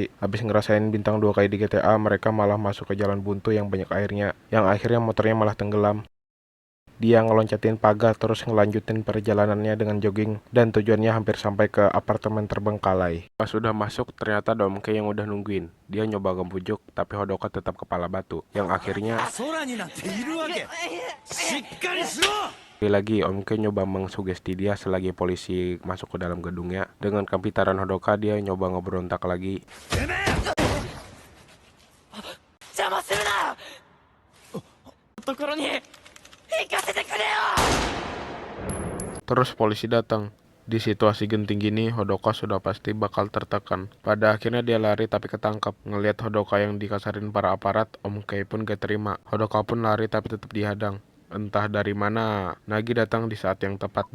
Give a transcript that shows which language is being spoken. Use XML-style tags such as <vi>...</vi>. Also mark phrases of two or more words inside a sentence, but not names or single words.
<id>Habis ngerasain bintang 2 kali di GTA, mereka malah masuk ke jalan buntu yang banyak airnya, yang akhirnya motornya malah tenggelam. Dia ngeloncatin pagar terus ngelanjutin perjalanannya dengan jogging dan tujuannya hampir sampai ke apartemen terbengkalai. Pas udah masuk ternyata Om Kei yang udah nungguin. Dia nyoba ngebujuk tapi Hodoka tetap kepala batu. Yang akhirnya</id> <ja>空になんているわけしっかりしろ</ja> <id>lagi Om Kei nyoba mengsugesti dia selagi polisi masuk ke dalam gedungnya. Dengan kepintaran Hodoka dia nyoba ngeberontak lagi.</id> <ja>邪魔するなところに行かせてくれよ</ja> <id>Terus polisi datang. Di situasi genting gini, Hodoka sudah pasti bakal tertekan. Pada akhirnya dia lari tapi ketangkap. Ngelihat Hodoka yang dikasarin para aparat, Om Kei pun gak terima. Hodoka pun lari tapi tetap dihadang. Entah dari mana, Nagi datang di saat yang tepat.</id>